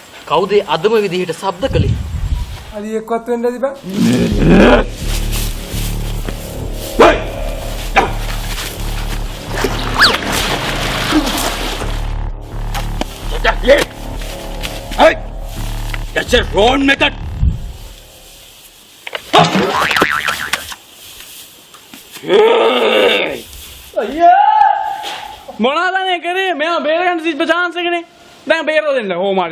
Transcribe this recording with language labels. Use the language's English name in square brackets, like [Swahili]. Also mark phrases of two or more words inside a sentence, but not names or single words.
[Sinhala] කවුද අදම විදිහට ශබ්ද කළේ? අලි එක්කවත් වෙන්න ඇති බං. [English] Hey! That's a wrong method! [Sinhala] මොනවාදනේ කරේ? මෙයා බේරගන්න තිබ්බ chance එකනේ. දැන් බේරලා දෙන්න ඕමාරි.